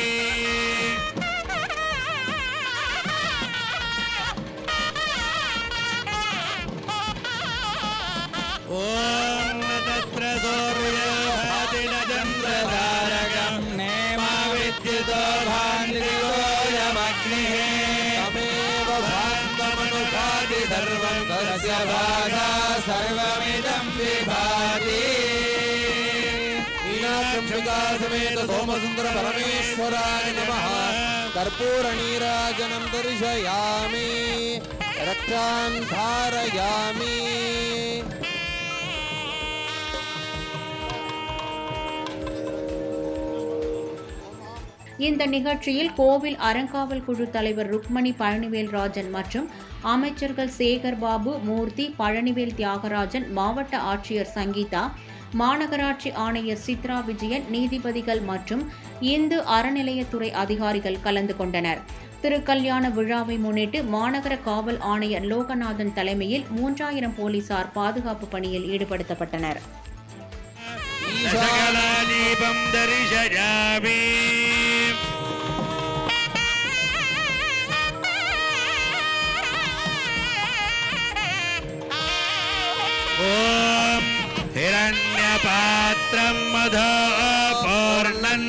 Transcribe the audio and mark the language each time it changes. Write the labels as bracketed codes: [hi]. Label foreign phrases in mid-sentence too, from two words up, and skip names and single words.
[sa] ॐ तत्र सूर्यचन्द्रतारकं नेमाविद्युतो भान्त्रिकोऽयमग्निः तमेव भान्तमनुभाति सर्वं तस्य भासा सर्वमिदं विभाति मीनाक्षिकासमेत सोमसुन्दर परमेश्वराय नमः कर्पूरनीराजनं दर्शयामि रक्षान् धारयामि [ta] இந்த நிகழ்ச்சியில் கோவில் அறங்காவல் குழு தலைவர் ருக்மணி பழனிவேல் ராஜன் மற்றும் அமைச்சர்கள் சேகர் பாபு, மூர்த்தி, பழனிவேல் தியாகராஜன், மாவட்ட ஆட்சியர் சங்கீதா, மாநகராட்சி ஆணையர் சித்ரா விஜயன், நீதிபதிகள் மற்றும் இந்து அறநிலையத்துறை அதிகாரிகள் கலந்து கொண்டனர். திருக்கல்யாண விழாவை முன்னிட்டு மாநகர காவல் ஆணையர் லோகநாதன் தலைமையில் 3000 போலீசார் பாதுகாப்பு பணியில் ஈடுபடுத்தப்பட்டனர். [sa] ॐ हिरण्यपात्रं मधो पूर्णं